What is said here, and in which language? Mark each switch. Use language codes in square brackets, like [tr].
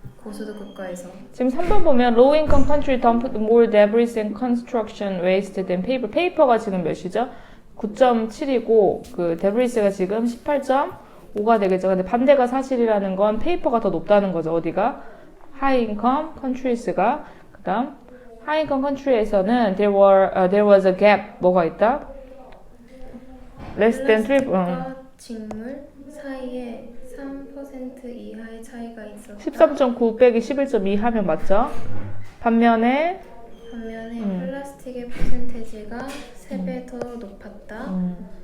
[ko] 고소득 국가에서. 지금 3번 보면 [en] low income country dumped more debris and construction waste than paper. [ko] 페이퍼가 지금 몇이죠? 9.7이고 그 debris가 지금 18.5가 되겠죠. 근데 반대가 사실이라는 건 페이퍼가 더 높다는 거죠. 어디가? high income countries가. 그 다음 [en] high income country에서는 there was a gap. [ko] 뭐가 있다? less than 3. 플라스틱과 직물 사이에 3% 이하의 차이가 있었다. 13.9 빼기 11.2 하면 맞죠? 반면에 플라스틱의 퍼센테이지가 3배 더 높았다.